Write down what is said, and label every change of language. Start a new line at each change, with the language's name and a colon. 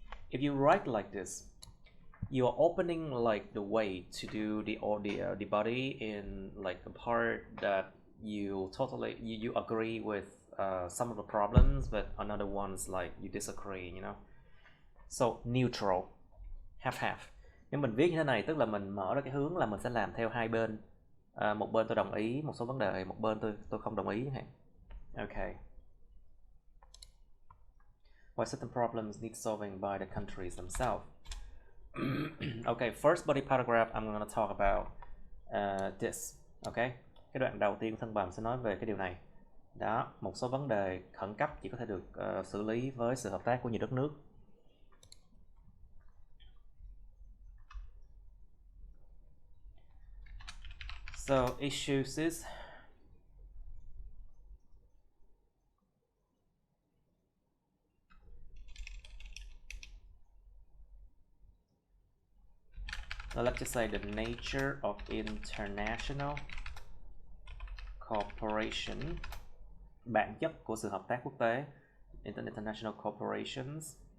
English: If you write like this, you are opening like the way to do the body in like a part that you totally you agree with some of the problems, but another ones like you disagree, you know. So neutral, half.
Vietnamese: Nếu mình viết như thế này tức là mình mở ra cái hướng là mình sẽ làm theo hai bên. Một bên tôi đồng ý một số vấn đề, một bên tôi không đồng ý.
English: Okay. Why certain problems need solving by the countries themselves. Okay, first body paragraph I'm going to talk about this. Okay.
Vietnamese: Cái đoạn đầu tiên của thân bằng sẽ nói về cái điều này. Đó, một số vấn đề khẩn cấp chỉ có thể được xử lý với sự hợp tác của nhiều đất nước.
English: So issues is let's just say the nature of international cooperation,
Vietnamese: bản chất của sự hợp tác quốc tế,
English: international corporations.